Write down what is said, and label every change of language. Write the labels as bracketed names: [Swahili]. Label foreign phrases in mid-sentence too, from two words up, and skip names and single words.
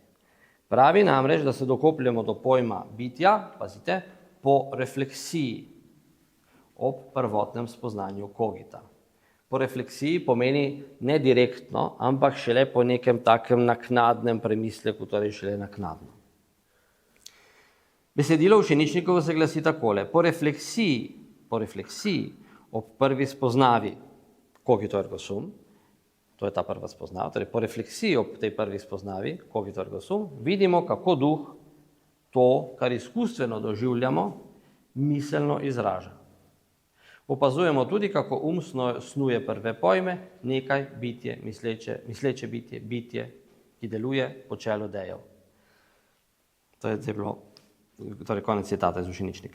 [Slovenian] Pravi namreč, da se dokopljamo do pojma bitja, pazite, po refleksiji ob prvotnem spoznanju cogita. Po refleksiji pomeni ne direktno, ampak šele po nekem takem naknadnem premisleku, torej šele naknadno. Besedilo Ušeničnikovo se glasi takole. Po refleksiji ob prvi spoznavi [Latin] cogito ergo sum, [Slovenian] to je ta prva spoznava, torej po refleksiji ob tej prvi spoznavi [Latin] cogito ergo sum, [Slovenian] vidimo, kako duh to, kar izkustveno doživljamo, miselno izraža. Opazujemo tudi, kako snuje prve pojme, nekaj, bitje, misleče bitje, bitje, ki deluje po čelu dejev. To je bilo, torej konec citata iz Ušeničnika.